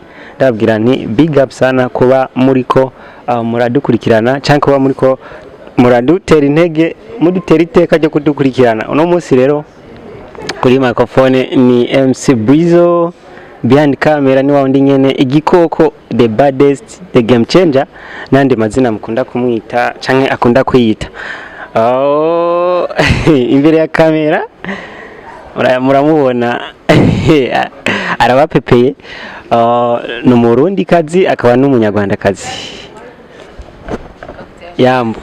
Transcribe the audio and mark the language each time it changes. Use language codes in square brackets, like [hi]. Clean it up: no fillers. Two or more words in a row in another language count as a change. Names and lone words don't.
[rn] ndabwira nti [en] big up [rn] sana kuba muriko muradukurikirana canke kuba muriko muradutera intege mudutera iteka ryo kudukurikirana uno munsi rero kuri microphone ni MC Brizo [en] behind camera [rn] ni wawundi nyene igikoko [en] the baddest the game changer [rn] nandi mazina mukunda kumwita canke akunda kwiyita imbere ya kamera muramubona arabapepeye no Murundikazi akaba n'umunyarwandakazi yambo